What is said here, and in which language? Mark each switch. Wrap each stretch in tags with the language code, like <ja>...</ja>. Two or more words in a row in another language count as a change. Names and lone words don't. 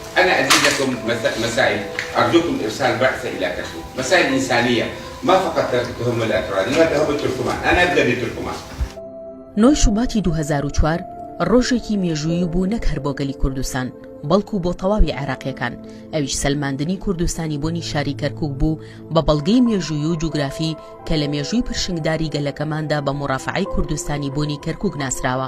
<ar>أنا أزيد لكم مسائل، أرجوكم إرسال بعثة إلى كركوك، مسائل إنسانية، ما فقط تهم الأتراك، ما تهم التركمان، أنا أبدأ بالتركمان.</ar> <ckb>9 شوباتی 2004 ڕۆژێکی مێژووی بوو نەک هەر بۆ گەلی کوردستان بەڵکو بۆ تەواوی عێراقیەکان، ئەویش سەلماندنی کوردستانی بۆنی شاری کەرکووک بوو بە بەڵگەی مێژووی و جوگرافی کە لە مێژووی پرشنگداری گەلەکەماندا بە مورافعەی کوردستانی بۆنی کەرکووک ناسراوە.</ckb>